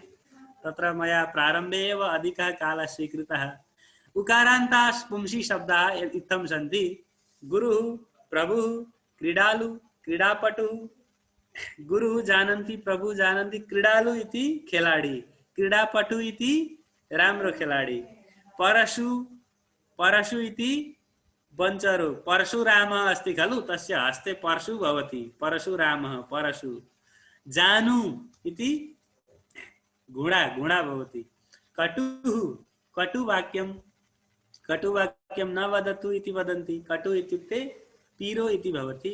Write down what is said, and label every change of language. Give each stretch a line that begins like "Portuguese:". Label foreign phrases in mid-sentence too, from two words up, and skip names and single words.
Sanskrit: तत्र मया प्रारम्भे एव अधिकः कालः स्वीकृतः। उकारान्ताः पुंसि शब्दाः इत्थं सन्ति गुरुः, प्रभुः, क्रीडालु, क्रीडापटुः। गुरुः जानन्ति, प्रभुः जानन्ति, क्रीडालु इति खेलाडी, क्रीडापटु इति
Nepali: राम्रो खेलाडी,
Sanskrit: परशु, परशु इति वञ्चरो, परशुरामः अस्ति खलु तस्य हस्ते परशु भवति, परशुरामः परशु। जानु इति घोडा, घोडा भवति। कटुः, कटुवाक्यं, कटुवाक्यं न वदतु इति वदन्ति, कटु इत्युक्ते पीरो इति भवति।